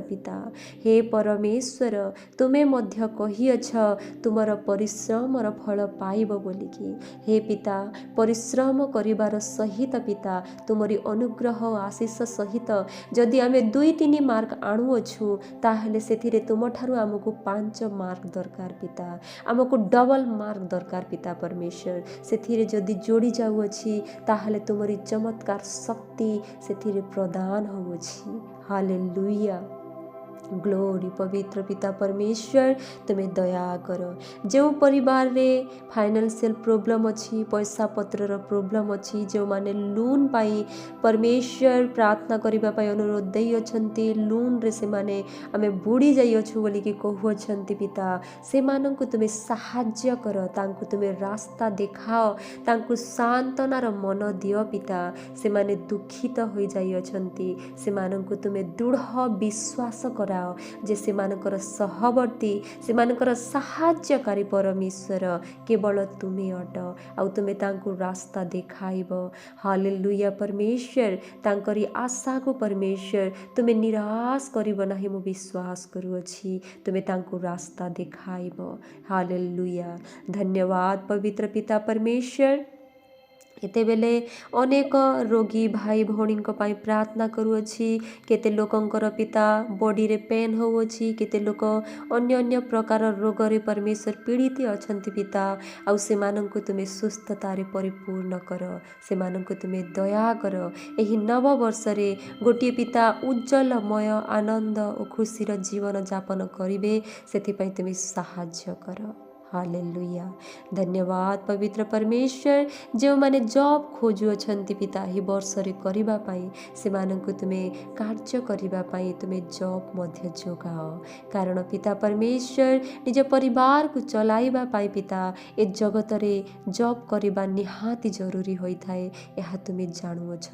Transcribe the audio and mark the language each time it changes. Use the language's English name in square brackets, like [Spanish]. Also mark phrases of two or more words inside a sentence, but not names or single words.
[Odia] ପିତା ହେ ପରମେଶ୍ୱର ତୁମେ ମଧ୍ୟ କହିଅଛ ତୁମର ପରିଶ୍ରମର ଫଳ ପାଇବ ବୋଲିକି ହେ ପିତା ପରିଶ୍ରମ କରିବାର ସହିତ ପିତା ତୁମରି ଅନୁଗ୍ରହ ଆଶୀଷ ସହିତ ଯଦି ଆମେ 2-3 ମାର୍କ ଆଣୁଅଛୁ ତାହେଲେ ସେଥିରେ ତୁମଠାରୁ ଆମକୁ 5 ମାର୍କ ଦରକାର ପିତା ଆମକୁ ଡବଲ ମାର୍କ ଦରକାର ପିତା ପରମେଶ୍ୱର ସେଥିରେ ଯଦି ଯୋଡ଼ି ଯାଉଅଛି ତାହଲେ ତୁମରି ଚମତ୍କାର ଶକ୍ତି ସେଥିରେ ପ୍ରଦାନ ହୋଉଛି। ହାଲେଲୁୟା ଗ୍ଲୋରୀ ପବିତ୍ର ପିତା ପରମେଶ୍ୱର ତୁମେ ଦୟା କର ଯୋ ପରିବାର ରେ [English] financial problem [Odia] ଅଛି ପଇସା ପତ୍ରର ପ୍ରବ୍ଲମ ଅଛି ଯୋ ମାନେ ଲୋନ ପାଇଁ ପରମେଶ୍ୱର ପ୍ରାର୍ଥନା କରିବା ପାଇଁ ଅନୁରୋଧ ଦେଇ ଅଛନ୍ତି ଲୋନ ରେ ସେ ମାନେ ଆମେ ବୁଡ଼ି ଯାଇ ଅଛୁ ବୋଲି କି କହୁ ଅଛନ୍ତି ପିତା ସେ ମାନଙ୍କୁ ତୁମେ ସହାୟ୍ୟ କର ତାଙ୍କୁ ତୁମେ ରାସ୍ତା ଦେଖାଓ ତାଙ୍କୁ ସାନ୍ତ୍ୱନାର ମନ ଦିଅ ପିତା ସେ ମାନେ ଦୁଖିତ ହୋଇ ଯାଇ ଅଛନ୍ତି ସେ ମାନଙ୍କୁ ତୁମେ ଦୃଢ଼ ବିଶ୍ୱାସ କରା ଯେ ସେ ମାନଙ୍କର ସହବର୍ତ୍ତୀ ସେ ମାନଙ୍କର ସହାୟ୍ୟକାରୀ ପରମେଶ୍ୱର କେବଳ ତୁମେ ଅଟ ଆଉ ତୁମେ ତାଙ୍କୁ ରାସ୍ତା ଦେଖାଇବ। ହାଲେଲୁୟା ପରମେଶ୍ୱର ତାଙ୍କରି ଆଶା କୁ ପରମେଶ୍ୱର ତୁମେ ନିରାଶ କରିବ ନାହିଁ ମୁ ବିଶ୍ୱାସ କରୁଅଛି ତୁମେ ତାଙ୍କୁ ରାସ୍ତା ଦେଖାଇବ। ହାଲେଲୁୟା ଧନ୍ୟବାଦ ପବିତ୍ର ପିତା ପରମେଶ୍ୱର ଏତେ ବେଳେ ଅନେକ ରୋଗୀ ଭାଇ ଭଉଣୀ ପ୍ରାର୍ଥନା କରୁଅଛି କେତେ ଲୋକଙ୍କର ପିତା ବଡି ରେ ପେନ ହୋଉଛି କେତେ ଲୋକ ଅନ୍ୟ ଅନ୍ୟ ପ୍ରକାର ରୋଗ ରେ ପରମେଶ୍ୱର ପୀଡ଼ିତ ଅଛନ୍ତି ପିତା ଆଉ ସେ ମାନଙ୍କୁ ତୁମେ ସୁସ୍ଥତା ରେ ପରିପୂର୍ଣ୍ଣ କର ସେ ମାନଙ୍କୁ ତୁମେ ଦୟା କର ଏହି ନବ ବର୍ଷ ରେ ଗୋଟି ପିତା ଉଜ୍ଜ୍ୱଳମୟ ଆନନ୍ଦ ଔର ଖୁସି ର ଜୀବନ ଯାପନ କରିବେ ସେଥି ପଇଁ ତୁମେ ସହାୟ୍ୟ କର। हालेलुया। ଧନ୍ୟବାଦ ପବିତ୍ର ପରମେଶ୍ୱର, ଯୋ ମାନେ ଜବ ଖୋଜୁଅଛନ୍ତି ପିତା ହି ବର୍ଷରେ କରିବା ପାଇଁ ସେମାନଙ୍କୁ ତୁମେ କାର୍ଯ୍ୟ କରିବା ପାଇଁ ତୁମେ ଜବ ମଧ୍ୟ ଯୋଗାଅ। କାରଣ ପିତା ପରମେଶ୍ୱର ନିଜ ପରିବାର କୁ ଚଳାଇବା ପାଇଁ ପିତା ଏ ଜଗତରେ ଜବ କରିବା ନିହାତି ଜରୁରୀ ହୋଇଥାଏ, ୟହ ତୁମେ ଜାଣୁଅଛ।